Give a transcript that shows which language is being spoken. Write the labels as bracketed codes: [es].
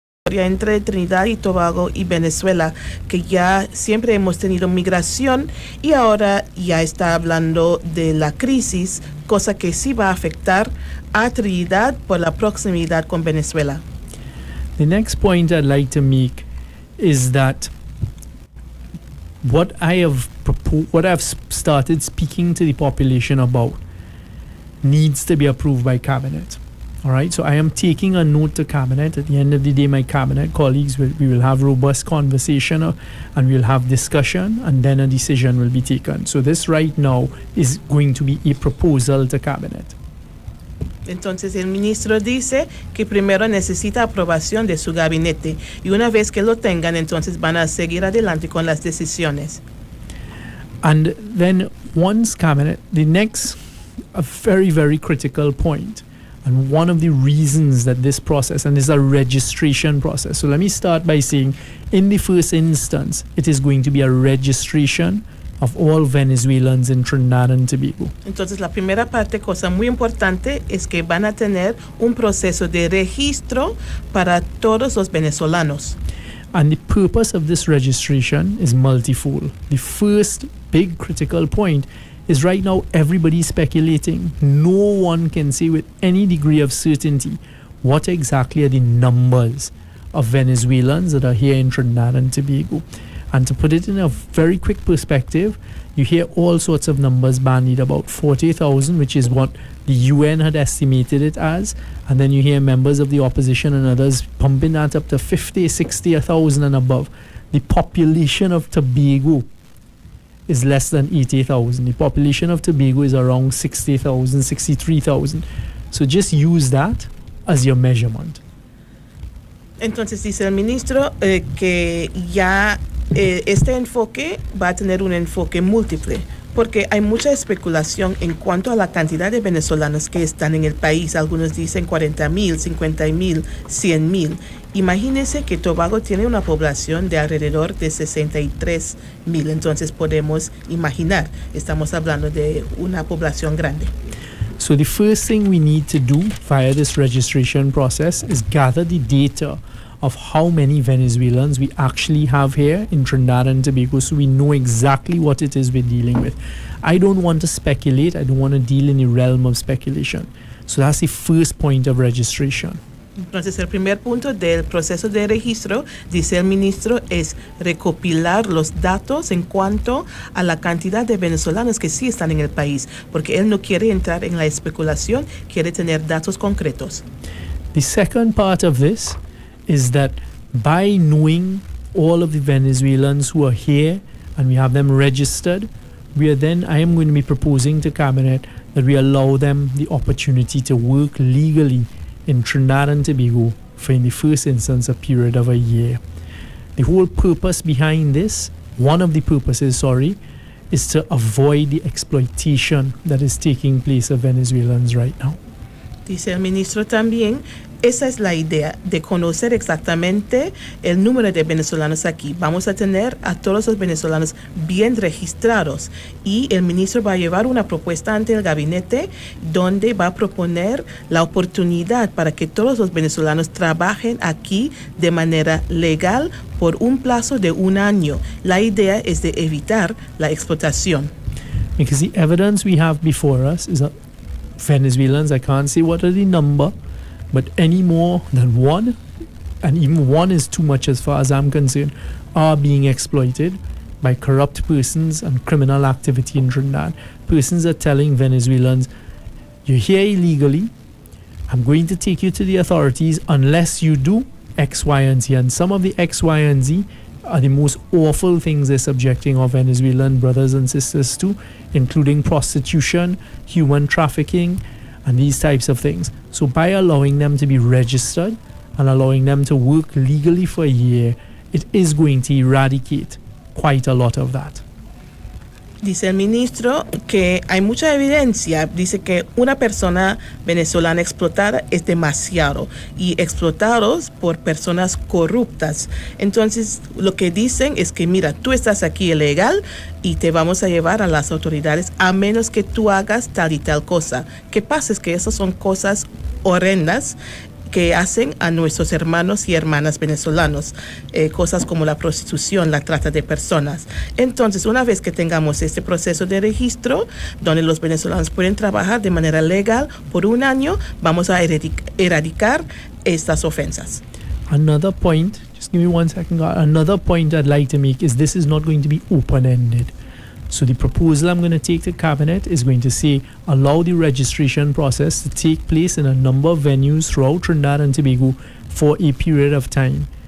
[es] entre Trinidad y Tobago y Venezuela, que ya siempre hemos tenido migración y ahora ya está hablando de la crisis, cosa que sí va a afectar a Trinidad por la proximidad con Venezuela. [en] The next point I'd like to make is that what I've started speaking to the population about needs to be approved by cabinet. All right, so I am taking a note to cabinet. At the end of the day, my cabinet colleagues we will have robust conversation and we'll have discussion, and then a decision will be taken. So this right now is going to be a proposal to cabinet. [es] Entonces el ministro dice que primero necesita aprobación de su gabinete y una vez que lo tengan, entonces van a seguir adelante con las decisiones. [en] And then once cabinet, the next, a very, very critical point, and one of the reasons that this process, and this is a registration process. So let me start by saying, in the first instance, it is going to be a registration of all Venezuelans in Trinidad and Tobago. [es] Entonces la primera parte, cosa muy importante, es que van a tener un proceso de registro para todos los venezolanos. [en] And the purpose of this registration is multifold. The first big critical point is right now everybody speculating. No one can say with any degree of certainty what exactly are the numbers of Venezuelans that are here in Trinidad and Tobago. And to put it in a very quick perspective, you hear all sorts of numbers bandied about 40,000, which is what the UN had estimated it as. And then you hear members of the opposition and others pumping that up to 50, 60, 1,000 and above. The population of Tobago is less than 80,000. The population of Tobago is around 60,000, 63,000. So just use that as your measurement. [es] Entonces dice el ministro que ya este enfoque va a tener un enfoque múltiple, porque hay mucha especulación en cuanto a la cantidad de venezolanos que están en el país. Algunos dicen 40,000, 50,000, 100,000. Imagínense que Tobago tiene una población de alrededor de 63,000, entonces podemos imaginar, estamos hablando de una población grande. [en] So the first thing we need to do via this registration process is gather the data of how many Venezuelans we actually have here in Trinidad and Tobago, so we know exactly what it is we're dealing with. I don't want to speculate. I don't want to deal in the realm of speculation. So that's the first point of registration. [es] Entonces el primer punto del proceso de registro, dice el ministro, es recopilar los datos en cuanto a la cantidad de venezolanos que sí están en el país, porque él no quiere entrar en la especulación, quiere tener datos concretos. [en] The second part of this is that by knowing all of the Venezuelans who are here and we have them registered, I am going to be proposing to cabinet that we allow them the opportunity to work legally in Trinidad and Tobago for, in the first instance, a period of a year. The whole purpose behind this, one of the purposes, is to avoid the exploitation that is taking place of Venezuelans right now. [es] Dice el ministro también, esa es la idea, de conocer exactamente el número de venezolanos aquí. Vamos a tener a todos los venezolanos bien registrados y el ministro va a llevar una propuesta ante el gabinete donde va a proponer la oportunidad para que todos los venezolanos trabajen aquí de manera legal por un plazo de 1 año. La idea es de evitar la explotación. [en] Because the evidence we have before us is that Venezuelans, I can't say what are the number, but any more than one, and even one is too much as far as I'm concerned, are being exploited by corrupt persons and criminal activity in Trinidad. Persons are telling Venezuelans, you're here illegally, I'm going to take you to the authorities unless you do X, Y, and Z. And some of the X, Y, and Z are the most awful things they're subjecting our Venezuelan brothers and sisters to, including prostitution, human trafficking, and these types of things. So by allowing them to be registered and allowing them to work legally for a year, it is going to eradicate quite a lot of that. [es] Dice el ministro que hay mucha evidencia, dice que una persona venezolana explotada es demasiado y explotados por personas corruptas. Entonces lo que dicen es que mira, tú estás aquí ilegal y te vamos a llevar a las autoridades a menos que tú hagas tal y tal cosa. ¿Qué pasa? Es que esas son cosas horrendas que hacen a nuestros hermanos y hermanas venezolanos, cosas como la prostitución, la trata de personas. Entonces, una vez que tengamos este proceso de registro, donde los venezolanos pueden trabajar de manera legal por un año, vamos a erradicar estas ofensas. [en] Another point, just give me 1 second, God. Another point I'd like to make is this is not going to be open-ended. So the proposal I'm going to take to Cabinet is going to say allow the registration process to take place in a number of venues throughout Trinidad and Tobago for a period of time.